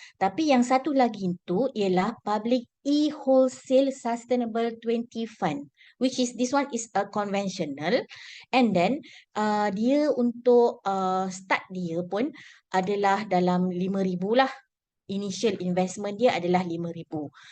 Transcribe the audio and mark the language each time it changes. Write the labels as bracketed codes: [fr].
[ms] Tapi yang satu lagi itu ialah Public E-Wholesale Sustainable 20 Fund. [en] Which is, this one is a conventional. [ms] And then, dia untuk start dia pun adalah dalam 5,000 lah. Initial investment dia adalah 5,000.